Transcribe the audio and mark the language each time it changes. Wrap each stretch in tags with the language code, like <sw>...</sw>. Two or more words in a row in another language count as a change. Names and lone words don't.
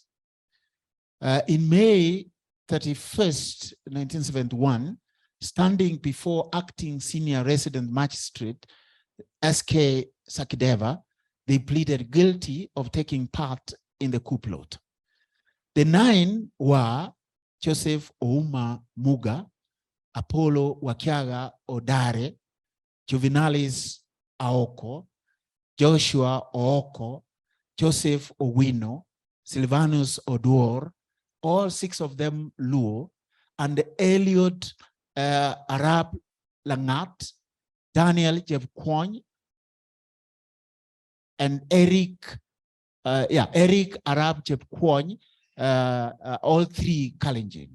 <en>In May 31st, 1971, standing before acting senior resident magistrate S.K. Sakideva, they pleaded guilty of taking part in the coup plot. The 9 were Joseph Ouma Muga, Apollo Wakiaga Odare, Juvenalis Aoko, Joshua Ooko, Joseph Owino, Silvanus Oduor, all 6 of them Luo, and Eliud Arab Langat, Daniel Jebkwony, and Eric Arab Jebkwony, all 3 Kalenjin.</en>